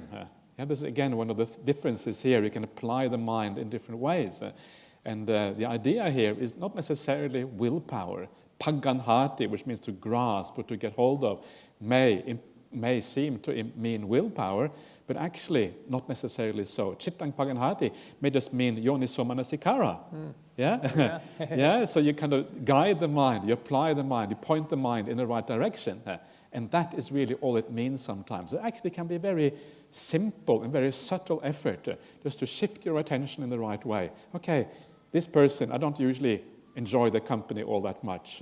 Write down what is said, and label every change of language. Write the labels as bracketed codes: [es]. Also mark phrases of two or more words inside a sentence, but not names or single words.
[en] This is, again, one of the differences here. You can apply the mind in different ways. And the idea here is not necessarily willpower. Pagganhati, which means to grasp or to get hold of, may seem to mean willpower, but actually not necessarily so. [pi] Chittang pagganhati [en] may just mean [pi] yoniso manasikara. [en] So you kind of guide the mind, you apply the mind, you point the mind in the right direction. And that is really all it means sometimes. It actually can be a very simple and very subtle effort just to shift your attention in the right way. Okay, this person, I don't usually enjoy the company all that much.